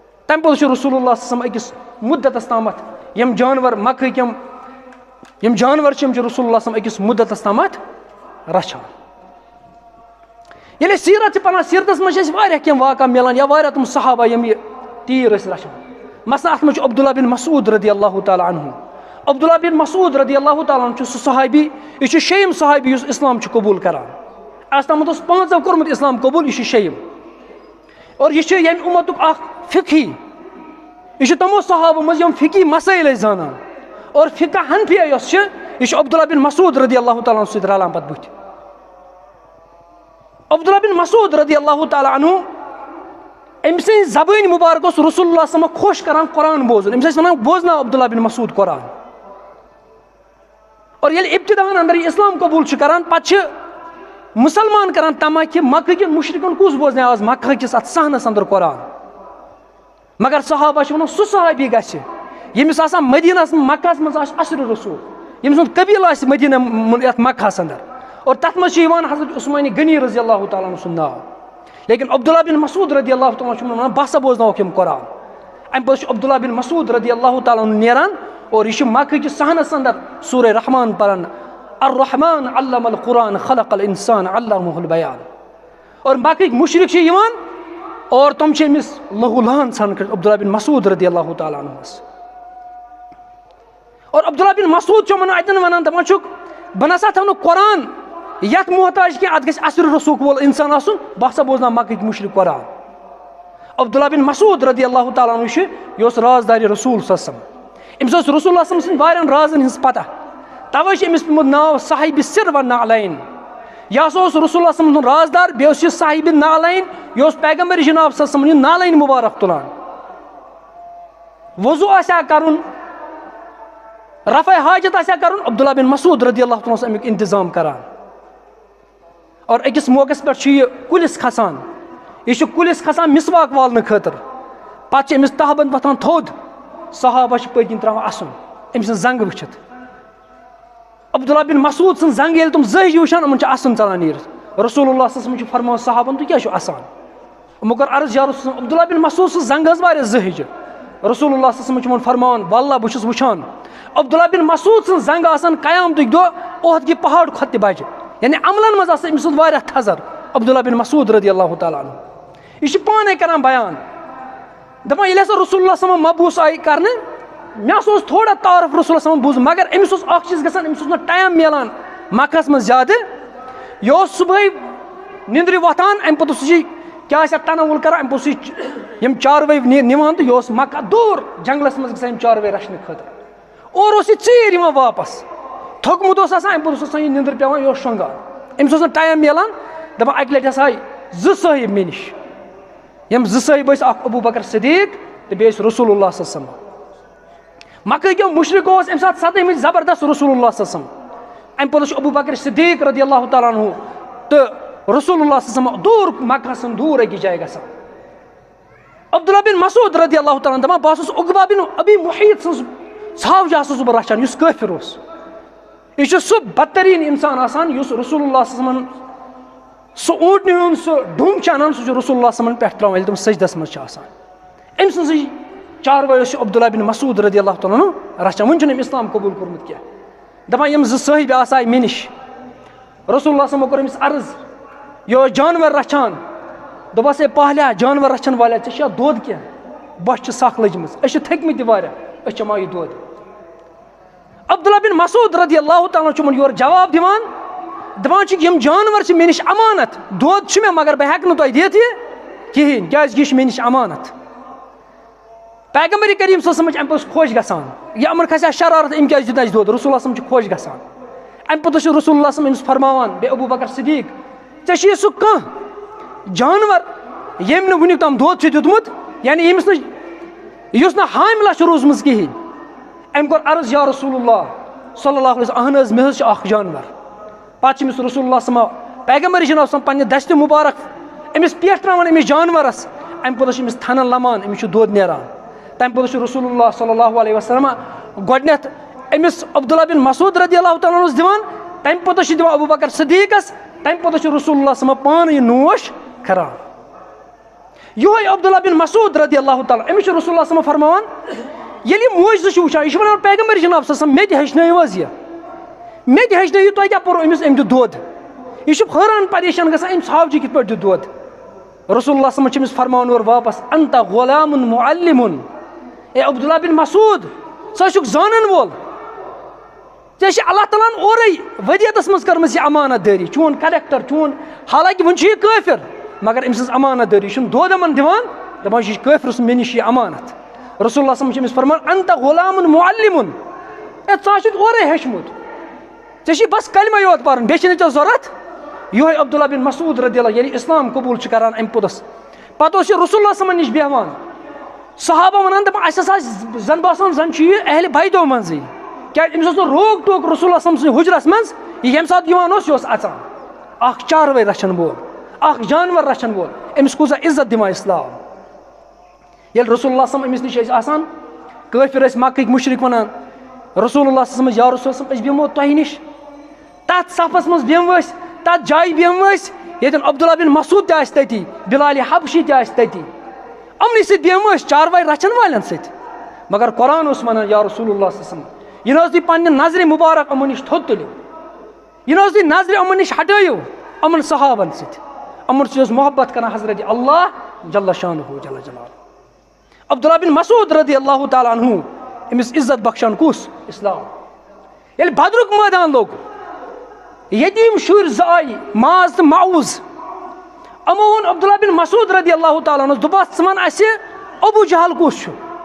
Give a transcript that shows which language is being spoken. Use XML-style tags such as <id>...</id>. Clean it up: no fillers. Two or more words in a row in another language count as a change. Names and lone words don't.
<ks>تَمہِ پَتہٕ چھُ</ks> <ar>رسول اللہ صلی اللہ علیہ وسلم</ar> <ks>أکِس مُدتَس تامَتھ یِم جانوَر مکھٕکۍ یِم جانوَر چھِ یِم چھِ</ks> <ar>رسول اللہ صلی اللہ علیہ وسلم</ar> <ks>أکِس مُدتَس تامَتھ رچھان. ییٚلہِ أسۍ سیرت چھِ پَران سیرتَس منٛز چھِ اَسہِ واریاہ کینٛہہ واقعہ مِلان یا واریاہ تِم صحابہ یِم یہِ تیٖر ٲسۍ رچھان. مثلاً اَتھ منٛز چھُ عبداللہ بن مسعود</ks> <ar>رضی اللہ تعالیٰ عنہ.</ar> <ks>عبداللہ بن مسعود</ks> <ar>رضی اللہ تعالیٰ عنہ</ar> <ks>چھُ سُہ صحابی, یہِ چھُ شیٚیِم صحابی یُس اِسلام چھُ قبوٗل کران. اَز تامَتھ اوس 5 کوٚرمُت اِسلام قبوٗل, یہِ چھُ شیٚیِم. اور یہِ چھُ ییٚمہِ اُمتُک اکھ فِقہی, یہِ چھُ تِمو صحابو منٛز یِم فِقہی مسٲیِل ٲسۍ زانان. اور فِقہ حنفیہ یۄس چھِ یہِ چھُ عبداللہ بن مسعود</ks> <ar>رضی اللہ تعالیٰ عنہ</ar> <ks>سۭتۍ رلان پتہٕ بٕتھِ. عبداللہ بن مسعود</ks> <ar>رضی اللہ تعالیٰ عنہ</ar> <ks>أمۍ سٕنٛزِ زبٲنۍ مُبارک اوس</ks> <ar>رسول اللہ صلی اللہ علیہ وسلم</ar> <ks>خۄش کران قرآن بوزُن. أمِس ٲسۍ وَنان بوزناو عبداللہ بن مسعود قرآن. اور ییٚلہِ ابتداہن اندر یہِ اِسلام قبوٗل چھُ کران پتہٕ چھِ مُسلمان کران تما کہِ مکہ کٮ۪ن مُشرِکن کُس بوزناو آز مکہ کِس اتھ صحنس اندر قرآن. مگر صحابہ چھِ ونان سُہ صحابی گژھِ ییٚمِس آسان مدیٖنس مکہس منٛز آسہِ اثر رسول, ییٚمہِ سُنٛد قبیٖل آسہِ مدیٖنہ یتھ مکہس اندر. اور تتھ منٛز چھُ یِوان حضرت عثمانِ غنی رضی اللہ تعالیٰ عنہ سُنٛد ناو. لیکن عبداللہ بن مسعود</ks> <ar>رضی اللہ تعالیٰ عنہ</ar> <ks>چھُ ونان بہٕ ہسا بوزناوکھ یِم قرآن. امہِ پتہٕ چھُ عبداللہ بن مسعود</ks> <ar>رضی اللہ تعالیٰ عنہ</ar> <ks>نیران اور یہِ چھُ مکہ کِس صحنس اندر سورہ رحمان پران.</ks> <ar>الرحمان علم القرآن خلق الانسان علمہ البیان.</ar> <ks>اور مکہٕکۍ مُشرِک چھِ یِوان اور تِم چھِ أمِس لہوٗ لہان ژھانڈان کٔرِتھ عبداللہ بن مسعود رضی اللہ تعالیٰ عنہس. اور عبداللہ بن مسعود چھُ یِمن اتٮ۪ن ونان دپان چھُکھ بہٕ نسا تھاو نہٕ قرآن یتھ محتاج کینٛہہ, اتھ گژھِ اثر رسوٗخ وول انسان آسُن, بہٕ ہسا بوزناو مکہٕکۍ مُشرِک قرآن. عبداللہ بن مسعود</ks> <ar>رضی اللہ تعالیٰ عنہ</ar> <ks>چھُ یہِ اوس رازدارِ</ks> <ar>رسول صلی اللہ علیہ وسلم.</ar> <ks>أمِس اوس</ks> <ar>رسول اللہ صلی اللہ علیہ وسلم</ar> <ks>سٕنٛدۍ واریاہن رازن ہٕنٛز پتہ, توے چھُ أمِس پیوٚمُت ناو صاحبِ سر و نعلین. یہِ ہسا اوس</ks> <ar>رسول اللہ صلی اللہ علیہ وسلم</ar> <ks>سُنٛد رازدار, بیٚیہِ اوس یہِ صاحبِ نعلین, یہِ اوس پیغمبر جناب</ks> <ar>صلی اللہ علیہ وسلم</ar> <ks>یہِ نعلین مُبارک تُلان. وضوٗ آسہِ ہا کرُن, رفع حاجت آسہِ ہا کرُن, عبداللہ بن مسعود</ks> <ar>رضی اللہ تعالیٰ عنہ</ar> <ks>اوس امیُک انتظام کران. اور أکِس موقعس پٮ۪ٹھ چھُ یہِ کُلِس کھسان, یہِ چھُ کُلِس کھسان مسواک والنہٕ خٲطرٕ. پتہٕ چھِ أمِس تہبند وۄتھان تھوٚد, صحابہ چھِ پٔتۍ کِنۍ تراوان اَسُن أمۍ سٕنٛز زنٛگہٕ وٕچھِتھ. عبداللہ بن مسعود سٕنٛز زنٛگہٕ ییٚلہِ تِم زٔہۍ چھِ وٕچھان یِمن چھُ اَسُن ژلان نیٖرِتھ.</ks> <ar>رسول اللہ صلی اللہ علیہ وسلم</ar> <ks>چھُ فرماوان صحابن تُہۍ کیٛازِ چھِو اَسان؟ یِمو کوٚر عرض</ks> <ar>یا رسول اللہ,</ar> <ks>عبداللہ بن مسعود سٕنٛز زنٛگہٕ ٲس واریاہ زٔہِجہِ.</ks> <ar>رسول اللہ صلی اللہ علیہ وسلم</ar> <ks>چھُ یِمن فرماوان واللہ بہٕ چھُس وٕچھان عبداللہ بن مسعود سٕنٛز زنٛگہٕ آسان قیامتٕکۍ دۄہ اُحد کہِ پہاڑ کھۄتہٕ تہِ بجہِ. یعنی عملن منٛز آسان أمۍ سُنٛد واریاہ تھزر عبداللہ بن مسعود</ks> <ar>رضی اللہ تعالیٰ عنہ.</ar> <ks>یہِ چھُ پانے کران بیان دپان ییٚلہِ ہسا</ks> <ar>رسول اللہ صلی اللہ علیہ وسلم</ar> <ks>مبوٗس آیہِ کرنہٕ, مےٚ ہسا اوس تھوڑا تعارُف</ks> <ar>رسول اللہ صلی اللہ علیہ وسلم</ar> <ks>بوٗزمُت, مگر أمِس اوس اکھ چیٖز گژھان, أمِس اوس نہٕ ٹایم میلان مکہس منٛز زیادٕ. یہِ اوس صبحٲے نِندرِ وۄتھان, امہِ پتہٕ اوس یہِ کیٛاہ آسہِ ہا تنوُل کران, امہِ پتہٕ اوس یہِ یِم چاروٲے نِوان تہٕ یہِ اوس مکہ دوٗر جنگلس منٛز گژھان یِم چاروٲے رچھنہٕ خٲطرٕ. اور اوس یہِ ژیٖرۍ یِوان واپس, تھوٚکمُت اوس آسان, امہِ پتہٕ اوس آسان یہِ نِندٕر پیوان, یہِ اوس شۄنٛگان. أمِس اوس نہٕ ٹایم میلان. دپان اکہِ لٹہِ ہسا آیہِ 2 صٲحب مےٚ نِش. یِم 2 صٲحب ٲسۍ, اکھ ابوٗ بکر صدیٖق تہٕ بیٚیہِ ٲسۍ</ks> <ar>رسول اللہ صلی اللہ علیہ وسلم.</ar> <ks>مکہٕکیو مُشرِکو اوس اَمہِ ساتہٕ سَتٲمٕتۍ زبردست</ks> <ar>رسول اللہ صلی اللہ علیہ وسلم.</ar> <ks>امہِ پتہٕ چھُ ابوٗ بکر صدیٖق</ks> <ar>رضی اللہ تعالیٰ عنہ</ar> <ks>تہٕ</ks> <ar>رسول اللہ صلی اللہ علیہ وسلم</ar> <ks>دوٗر مکہس دوٗر أکِس جایہِ گژھان. عبداللہ بن مسعود</ks> <ar>رضی اللہ تعالیٰ عنہ</ar> <ks>دپان بہٕ اوسُس عقبہ بن ابی محیط سٕنٛز ژھاوجہِ اوسُس بہٕ رچھان یُس کٲفِر اوس. یہِ چھُ سُہ بدتریٖن اِنسان آسان یُس</ks> <ar>رسول اللہ صلی اللہ علیہ وسلم</ar> <ks>سُہ اوٗنٹنہِ ہُنٛد سُہ ڈوٚم چھُ اَنان, سُہ چھُ</ks> <ar>رسول اللہ صلی اللہ علیہ وسلم</ar> <ks>پٮ۪ٹھ تراوان ییٚلہِ تِم سجدس منٛز چھِ آسان. أمۍ سٕنٛزٕے چاروٲے اوس عبداللہ بن مسعود</ks> <ar>رضی اللہ تعالیٰ عنہ</ar> <ks>رچھان. وُنہِ چھُنہٕ أمۍ اِسلام قبوٗل کوٚرمُت کینٛہہ. دپان یِم 2 صٲحب آسہٕ مےٚ نِش,</ks> <ar>رسول اللہ صلی اللہ علیہ وسلم</ar> <ks>کوٚر أمِس عرض, یہِ اوس جانور رچھان. دوٚپس ہے پہلیا جانور رچھن والیاہ ژےٚ چھا دۄد کینٛہہ؟ بۄچھِ چھِ سخ لٔجمٕژ, أسۍ چھِ تھٔکمٕتۍ تہِ واریاہ, أسۍ چٮ۪مو یہِ دۄد. عبداللہ بن مسعود</ks> <ar>رضی اللہ تعالیٰ عنہ</ar> <ks>چھُ یِمن یورٕ جواب دِوان, دپان چھُکھ یِم جانور چھِ مےٚ نِش امانت, دۄد چھُ مےٚ مگر بہٕ ہٮ۪کہٕ نہٕ تۄہہِ دِتھ یہِ کِہینۍ کیٛازِ کہِ یہِ چھُ مےٚ نِش امانت. پیغمبر کریم صلی اللہ علیہ وسلم چھِ امہِ پتہٕ خۄش گژھان, یہِ یِمن کھسہِ ہا شرارت أمۍ کیٛازِ دیُت اَسہِ دۄد,</ks> <ar>رسول اللہ صلی اللہ علیہ وسلم</ar> <ks>چھُ خۄش گژھان. امہِ پتہٕ چھُ</ks> <ar>رسول اللہ صلی اللہ علیہ وسلم</ar> <ks>أمِس فرماوان, بیٚیہِ ابوٗ بکر صدیٖق ژےٚ چھُے سُہ کانٛہہ جانور ییٚمۍ نہٕ وُنیُک تام دۄد چھُ دیُتمُت, یعنی ییٚمِس نہٕ یُس نہٕ حاملہ چھُ روٗزمٕژ کِہینۍ. أمۍ کوٚر عرض</ks> <ar>یا رسول اللہ صلی اللہ علیہ وسلم,</ar> <ks>اہن حظ مےٚ حظ چھُ اکھ جانور. پتہٕ چھُ أمِس</ks> <ar>رسول اللہ صلی اللہ علیہ وسلم</ar> <ks>پیغمبر جناب صلی پننہِ دستہِ مُبارک أمِس پٮ۪ٹھ تراوان أمِس جانورس, امہِ پتہٕ چھُ أمِس تھنن لمان, أمِس چھُ دۄد نیران. تمہِ پتہٕ چھُ</ks> <ar>رسول اللہ صلی اللہ علیہ وسلم</ar> <ks>گۄڈٕنیتھ أمِس عبداللہ بن مسعود</ks> <ar>رضی اللہ تعالیٰ</ar> <ks>عنہس دِوان, تمہِ پتہٕ چھُ دِوان ابوٗ بکر صدیٖقس, تمہِ پتہٕ چھُ</ks> <ar>رسول اللہ صلی اللہ علیہ وسلم</ar> <ks>پانہٕ یہِ نوش کران. یہ عبداللہ بن مسعود</ks> <ar>رضی اللہ تعالیٰ</ar> <ks>أمِس چھُ</ks> <ar>رسول اللہ صلی اللہ علیہ وسلم</ar> <ks>فرماوان ییٚلہِ یہِ موجزٕ چھُ وٕچھان یہِ چھُ وَنان پیغمبر جناب</ks> <ar>صلی اللہ علیہ وسلم</ar> <ks>مےٚ تہِ ہیٚچھنٲیِو حظ یہِ مےٚ تہِ ہیٚچھنٲیِو تۄہہِ کیٛاہ پوٚرُو أمِس أمۍ دیُت دۄد یہِ چھُ حٲران پریشان گژھان أمِس حافجی کِتھ پٲٹھۍ دیُت دۄد</ks> <ar>رسول اللہ صلی اللہ علیہ وسلم</ar> <ks>چھُ أمِس فرماوان اورٕ واپس</ks> <ar>انت غلامٌ معلمٌ</ar> <ks>اے عبداللہ بن مسعود ژٕ چھُکھ زانن وول ژےٚ چھِ اللہ تعالیٰ ہن اورَے ودیتس منٛز کٔرمٕژ یہِ امانت دٲری چون کریکٹر چون حالانکہِ وۄنۍ چھُ یہِ کٲفِر مگر أمۍ سٕنٛز امانت دٲری چھُنہٕ دۄد یِمن دِوان دپان یہِ چھُ کٲفِر سُنٛد مےٚ نِش یہِ امانت</ks> <ar>رسول اللہ صلی اللہ علیہ وسلم</ar> <ks>چھُ أمِس فرمان</ks> <ar>انت غلامٌ معلمٌ</ar> <ks>اے ژٕ چھُکھ اورَے ہیٚچھمُت ژےٚ چھُے بس کلمہ یوت پرُن بیٚیہِ چھِنہٕ ژےٚ ضوٚرتھ یِہوے عبداللہ بن مسعود</ks> <ar>رضی اللہ</ar> <ks>ییٚلہِ اسلام قبوٗل چھُ کران امہِ پوٚتُس پتہٕ اوس یہِ</ks> <ar>رسول اللہ صلی اللہ علیہ وسلم</ar> <ks>نِش بیٚہوان صحابہ ونان دپان اَسہِ ہسا زن باسان زن چھُ یہِ اہلِ بیتو منٛزٕے کیٛازِ أمِس اوس نہٕ روک ٹوک</ks> <ar>رسول اللہ صلی اللہ علیہ وسلم</ar> <ks>سٕنٛدِ حُجرس منٛز یہِ ییٚمہِ ساتہٕ یِوان اوس یہِ اوس اژان اکھ چاروٲے رچھن وول اکھ جانور رچھن وول أمِس کوٗتاہ عزت دِوان اسلام ییٚلہِ</ks> <ar>رسول اللہ صلی اللہ علیہ وسلم</ar> <ks>أمِس نِش ٲسۍ آسان کٲفِر ٲسۍ مکٕکۍ مُشرِک ونان</ks> <ar>رسول اللہ صلی اللہ علیہ وسلم یا رسول اللہ</ar> <ks>أسۍ بیٚہمو تۄہہِ نِش تتھ صفس منٛز بیٚہمو أسۍ تتھ جایہِ بیٚہمو أسۍ ییٚتٮ۪ن عبداللہ بن مسعود تہِ آسہِ تٔتی بلال حبشی تہِ آسہِ تٔتی یِمنٕے سۭتۍ بیٚہمو أسۍ چاروٲے رچھن والٮ۪ن سۭتۍ مگر قرآن اوس ونان</ks> <ar>یا رسول اللہ صلی اللہ علیہ وسلم</ar> <ks>یہِ نہٕ حظ تُہۍ پننہِ نظرِ مُبارک یِمن نِش تھوٚد تُلِو یہِ نہٕ حظ تُہۍ نظرِ یِمن نِش ہٹٲیِو یِمن صحابن سۭتۍ یِمن سۭتۍ اوس محبت کران حضرت اللہ</ks> <ar>جل شانہ جل جلالہ</ar> <ks>عبداللہ بن مسعود</ks> <ar>رضی اللہ تعالیٰ عنہ</ar> <ks>أمِس عزت بخشان کُس اسلام ییٚلہِ بدرُک مٲدان لوٚگ یتیٖم شُرۍ زٕ آیہِ ماز تہٕ معوٗز یِمو ووٚن عبداللہ بن مسعود</ks> <ar>رضی اللہ تعالیٰ</ar> <ks>عنہس دوٚپہس ژٕ ون اَسہِ ابوٗ جہل کُس چھُ</ks>